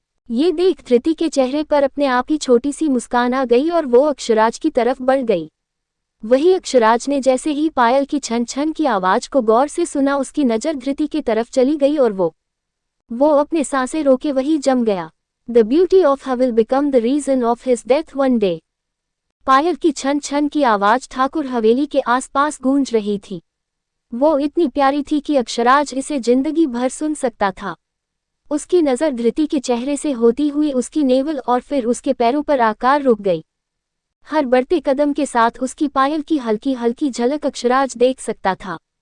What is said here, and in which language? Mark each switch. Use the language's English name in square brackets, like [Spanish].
[Hindi] ये देख धृति के चेहरे पर अपने आप ही छोटी सी मुस्कान आ गई और वो अक्षराज की तरफ बढ़ गई। वही अक्षराज ने जैसे ही पायल की छन छन की आवाज को गौर से सुना, उसकी नजर धृति की तरफ चली गई और वो अपने सांसें रोके वही जम गया। [English] The beauty of her will become the reason of his death one day। [Hindi] पायल की छन छन की आवाज ठाकुर हवेली के आसपास गूंज रही थी। वो इतनी प्यारी थी कि अक्षराज इसे जिंदगी भर सुन सकता था। उसकी नज़र धृति के चेहरे से होती हुई उसकी नेवल और फिर उसके पैरों पर आकार रुक गई। हर बढ़ते कदम के साथ उसकी पायल की हल्की हल्की झलक अक्षराज देख सकता था।